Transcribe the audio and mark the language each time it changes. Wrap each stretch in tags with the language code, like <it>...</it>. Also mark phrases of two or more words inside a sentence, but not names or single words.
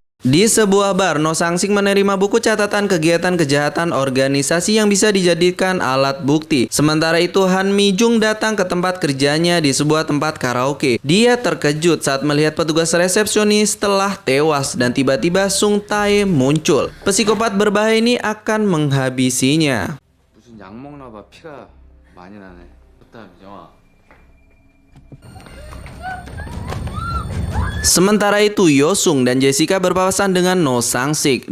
<id>Di sebuah bar, No Sang-sik menerima buku catatan kegiatan kejahatan organisasi yang bisa dijadikan alat bukti. Sementara itu, Han Mi-jung datang ke tempat kerjanya di sebuah tempat karaoke. Dia terkejut saat melihat petugas resepsionis telah tewas dan tiba-tiba Sung Tae muncul. Psikopat berbahaya ini akan menghabisinya.</id> <ko>무슨 약 먹나 봐. 피가 많이 나네. 좋다 미정아.</ko> <id>Sementara itu, Yosung dan Jessica berpapasan dengan No Sang-sik.</id>